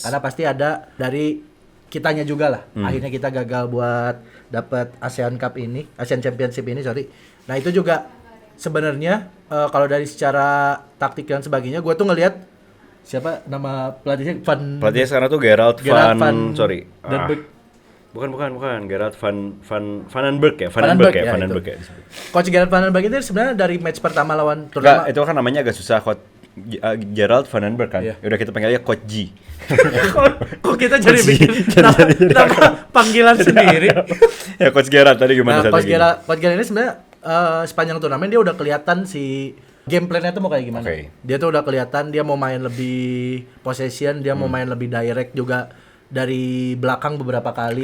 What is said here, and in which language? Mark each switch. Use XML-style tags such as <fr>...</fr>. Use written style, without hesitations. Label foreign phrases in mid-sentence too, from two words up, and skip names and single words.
<id>karena pasti ada dari kitanya juga lah. Akhirnya kita gagal buat dapat ASEAN Cup ini, ASEAN Championship ini, sorry. Nah itu juga sebenarnya kalau dari secara taktik dan sebagainya, gue tuh ngelihat siapa nama pelatihnya Pelatihnya sekarang tuh Gerald Gerard van, sorry. Den Berg. Bukan. Gerald van den Berg ya. Van den Berg, ya, Van den itu. Berg ya. Coach Gerard Van den Berg itu sebenarnya dari match pertama lawan Enggak, terutama itu kan namanya agak susah. Gerald van den Berg kan. Iya. Udah kita panggil aja Coach G. kok kita jadi Coach G. bikin nama panggilan sendiri. Ya Coach Gerald tadi gimana Nah, satu lagi? Coach Gerard ini sebenarnya sepanjang turnamen dia udah kelihatan si</id> <en>game plan-</en> <id>nya tuh mau kayak gimana. Oke. Dia tuh udah kelihatan dia mau main lebih possession, dia mau main lebih direct juga dari belakang beberapa kali.</id>